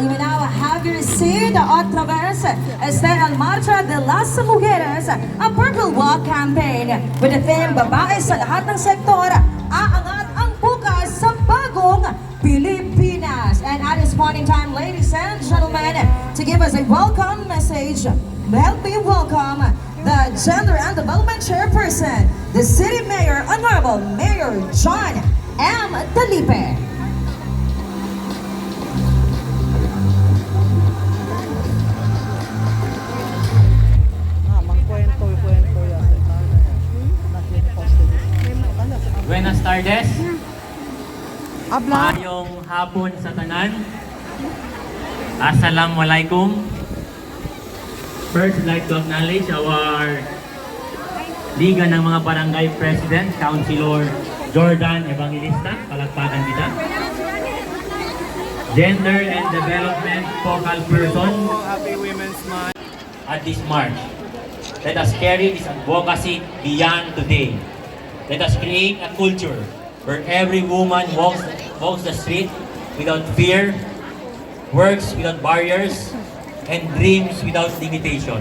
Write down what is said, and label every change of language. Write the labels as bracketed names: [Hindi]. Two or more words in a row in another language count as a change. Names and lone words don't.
[English] You may now have your seat [Chavacano] a través este el Marcha de las Mujeres, [English] a Purple Walk campaign with the theme [Filipino] Babae sa lahat ng sektor, aangat ang bukas sa bagong Pilipinas. [English] And at this point in time, ladies and gentlemen, to give us a welcome message, help me welcome the Gender and Development Chairperson, the City Mayor, Honorable Mayor John M. Dalipe. [Filipino] Magkwento yan. [Chavacano] Buenas tardes. Habla. [Cebuano] Mayong hapon sa tanan. Assalamualaikum. [English] First, I'd like to acknowledge our Liga ng mga Barangay President, Councilor Jordan Evangelista. [Filipino] Palakpakan kita. [English] Gender and Development Focal Person. Happy Women's Month. At this march, let us carry this advocacy beyond today. Let us create a culture where every woman walks the street without fear, works without barriers, and dreams without limitation.